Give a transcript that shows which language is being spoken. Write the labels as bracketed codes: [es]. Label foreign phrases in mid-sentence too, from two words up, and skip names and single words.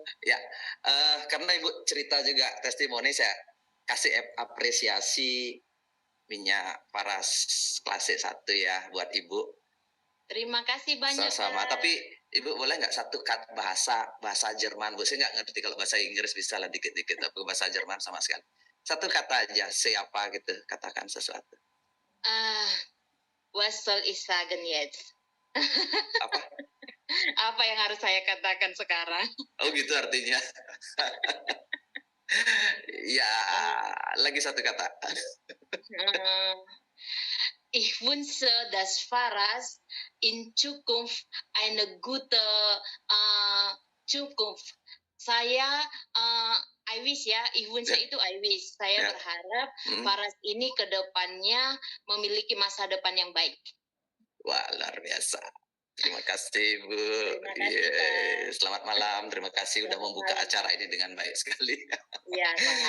[id] Ya, karena Ibu cerita juga testimoni, saya kasih apresiasi minyak paras klasik 1 ya buat Ibu. Terima kasih banyak. Sama-sama. Tapi Ibu boleh nggak satu bahasa Jerman? Bu, saya nggak ngerti, kalau bahasa Inggris bisa lah dikit-dikit, tapi bahasa Jerman sama sekali. Satu kata aja, siapa gitu, katakan sesuatu. [de] Was soll ich sagen jetzt? [id] Apa? Apa yang harus saya katakan sekarang? Oh gitu artinya. Ya, lagi satu kata. [de] Ich wünsche, dass Faras in Zukunft eine gute Zukunft. [id] Saya [en] I wish [id] ya, [de] ich wünsche itu [en] I wish. [id] Saya berharap Faras ini ke depannya memiliki masa depan yang baik. Wah, luar biasa. Terima kasih, Bu. Terima kasih, Selamat malam. Terima kasih sudah membuka acara ini dengan baik sekali. Iya, Pak.